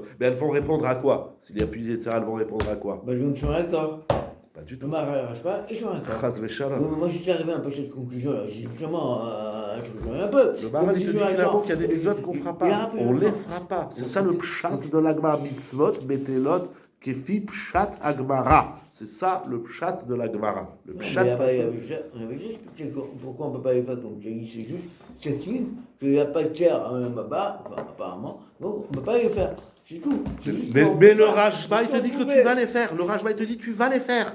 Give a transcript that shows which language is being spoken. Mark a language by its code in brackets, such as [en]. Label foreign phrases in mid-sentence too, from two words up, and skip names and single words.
[fr] Mais elles vont répondre à quoi? S'il y a plus de elles vont répondre à quoi? Je ne suis pas d'accord. Pas du Le tout. Maharal ne pas, et je suis d'accord. [he] חס ושלום. [fr] Moi, j'étais arrivé un peu à cette conclusion-là. J'ai vraiment un peu. Le Maharal, il te dit clairement qu'il y a des mitzvot qu'on ne fera pas. On ne les fera pas. C'est ça le pshat de l'Agmara. [he] מצוות, בטלות, כפי פשט הגמרא. [fr] C'est ça le pshat de l'Agmara. Le pshat. On avait déjà expliqué pourquoi on ne peut pas les faire comme tu as dit. C'est juste qu'il n'y a pas de terre là-bas, enfin, apparemment. Donc on ne peut pas les faire. C'est tout. Mais le Rajba, il te dit que tu vas les faire. Le Rajba, il te dit tu vas les faire.